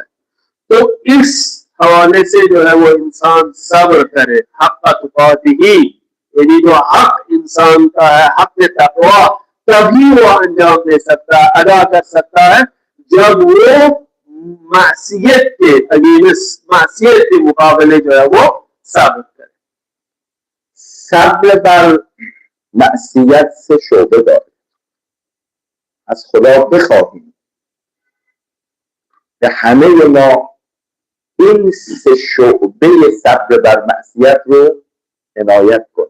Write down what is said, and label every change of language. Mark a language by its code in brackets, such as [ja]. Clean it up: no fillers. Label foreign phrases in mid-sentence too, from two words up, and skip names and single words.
[hi] तो इस हवाले से जो है वो इंसान सब्र करे, [ar] حق تقاته, [hi] यानी जो हक इंसान का है, हक तकवा, तभी वो अंजाम दे सकता है, अदा कर सकता है, जब वो मासियत के मासियत के मुकाबले जो है वो सब्र करे। [fa] صبر بر معصیت سه شعبه داره. از خدا بخواهیم به همه ما این سه شعبه صبر بر معصیت رو عنایت کنیم.